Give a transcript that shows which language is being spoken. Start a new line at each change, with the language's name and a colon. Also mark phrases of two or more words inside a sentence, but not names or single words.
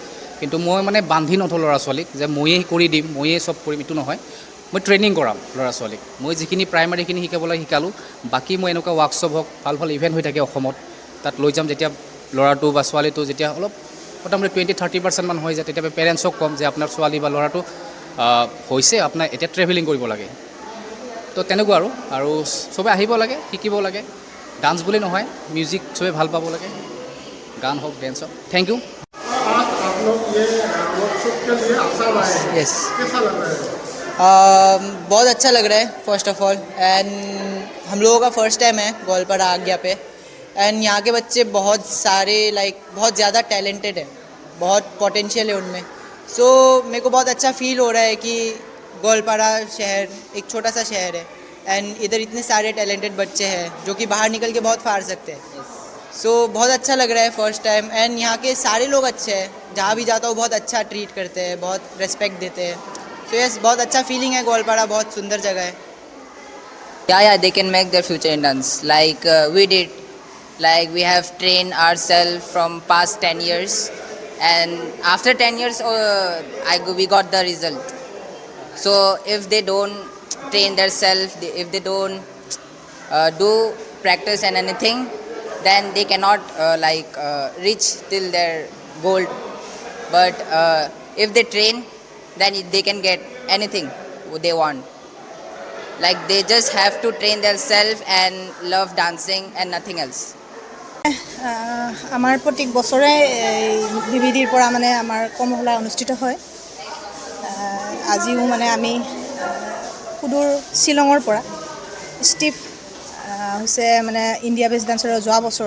Assamese: কিন্তু মই মানে বান্ধি নথওঁ ল'ৰা ছোৱালীক যে ময়েই কৰি দিম ময়েই চব কৰিম এইটো নহয় মই ট্ৰেইনিং কৰাম ল'ৰা ছোৱালীক মই যিখিনি প্ৰাইমাৰীখিনি শিকাব লাগে শিকালোঁ বাকী মই এনেকুৱা ৱৰ্কশ্বপ হওক ভাল ইভেণ্ট হৈ থাকে অসমত তাত লৈ যাম যেতিয়া ল'ৰাটো বা ছোৱালীটো যেতিয়া অলপ মোটামুটি 20-30% মান হৈ যায় তেতিয়া পেৰেণ্টছক ক'ম যে আপোনাৰ ছোৱালী বা ল'ৰাটো হৈছে আপোনাৰ এতিয়া ট্ৰেভেলিং কৰিব লাগে তো তেনেকুৱা আৰু চবে আহিব লাগে শিকিব লাগে ডান্স বুলি নহয় মিউজিক চবে ভাল পাব লাগে গান হওক ডেন্স হওক
English: thank you
Hindi: यस बहुत अच्छा लग रहा है
English: first of all
Hindi: एंड हम लोगों का
English: first time
Hindi: है गोलपारा आज्ञा पे एंड यहाँ के बच्चे बहुत सारे बहुत ज़्यादा टैलेंटेड है बहुत पोटेंशियल है उनमें सो मेरे को बहुत अच्छा फील हो रहा है कि गोलपारा शहर एक छोटा सा शहर है एंड इधर इतने सारे टैलेंटेड बच्चे हैं जो कि बाहर निकल के बहुत फाड़ सकते हैं सो बहुत अच्छा लग रहा है
English: first time
Hindi: एंड यहाँ के सारे लोग अच्छे हैं जहाँ भी जाता हूँ बहुत अच्छा ट्रीट करते हैं बहुत रिस्पेक्ट देते हैं
English: so yes
Hindi: बहुत अच्छा फीलिंग है गोलपारा बहुत सुंदर जगह है
English: Yeah, they can make their future in dance we did we have trained ourselves from past 10 years and after 10 years we got the result so if they don't train themselves if they don't do practice and anything then they cannot reach till their goal but if they train then they can get anything they want they just have to train themselves and love dancing and nothing else
Assamese: আমাৰ প্ৰত্যেক বছৰে বিবিডিৰ পৰা মানে আমাৰ কৰ্মশালা অনুষ্ঠিত হয় আজিও মানে আমি সুদূৰ শ্বিলঙৰ পৰা ষ্টিভ হৈছে মানে ইণ্ডিয়া বেষ্ট ডান্সাৰৰ যোৱা বছৰৰ